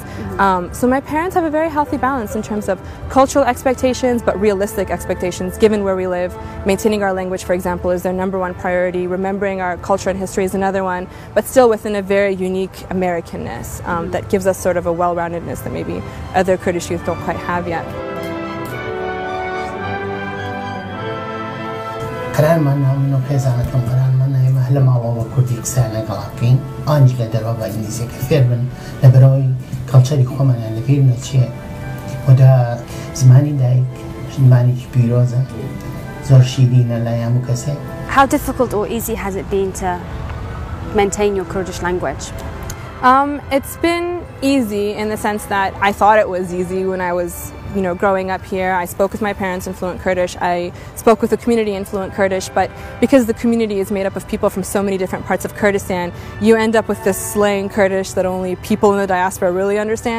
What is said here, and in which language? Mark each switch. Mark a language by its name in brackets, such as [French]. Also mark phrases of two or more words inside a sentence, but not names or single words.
[English] So my parents have a very healthy balance in terms of cultural expectations, but realistic expectations given where we live. Maintaining our language, for example, is their #1 priority. Remembering our culture and history is another one, but still within a very unique Americanness that gives us sort of a well-roundedness that maybe other Kurdish youth don't quite have yet. [Central Kurdish] قرارمان نامنو خێزانەکەم قەرارمان ئێمە لە ماوەوە کوردی قسەیان لەگەڵا بکەین ئانج لە دەرەوە بە ئینگلیزیەکە فێر بن لەبەرەوەی کەڵچەری خۆمانیان لەبیرنە چییە وەدا زمانی دایک زمانێکی پیرۆزە زۆر شیرینە لای هەموو کەسێ. [English] How difficult or easy has it been to maintain your Kurdish language? It's been easy in the sense that I thought it was easy when I was growing up here. I spoke with my parents in fluent Kurdish. I spoke with the community in fluent Kurdish, but because the community is made up of people from so many different parts of Kurdistan, you end up with this slang Kurdish that only people in the diaspora really understand.